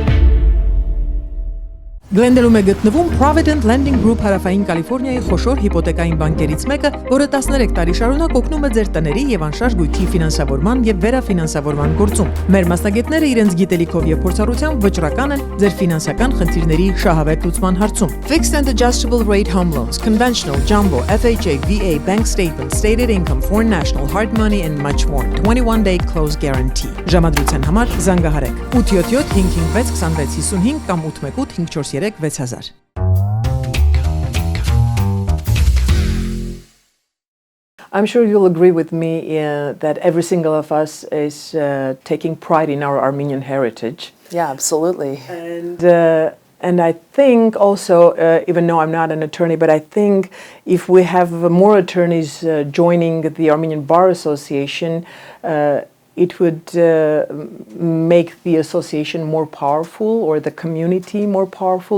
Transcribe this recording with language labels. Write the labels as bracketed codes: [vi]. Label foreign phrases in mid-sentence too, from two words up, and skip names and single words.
[hy] Գլենդելում է գտնվում Provident Lending Group հարավային Կալիֆոռնիայի խոշոր հիպոթեկային բանկերից մեկը, որը 13 տարի շարունակ օգնում է ձեր տների եւ անշարժ գույքի ֆինանսավորման եւ վերաֆինանսավորման գործում։ Մեր մասնագետները իրենց գիտելիքով եւ փորձառությամբ վճռական են ձեր ֆինանսական խնդիրների շահավետ լուծման հարցում։ [en] Fixed and adjustable rate home loans, conventional, jumbo, FHA, VA, bank statements, stated income, foreign national, hard money and much more. 21-day close guarantee։ [hy] Ժամադրության համար զանգահարեք 877 556 2655 կամ 818 543 6000։ [en] I'm sure you'll agree with me that every single of us is taking pride in our Armenian heritage. Yeah, absolutely. And I think also, even though I'm not an attorney, but I think if we have more attorneys joining the Armenian Bar Association, it would make the association more powerful or the community more powerful?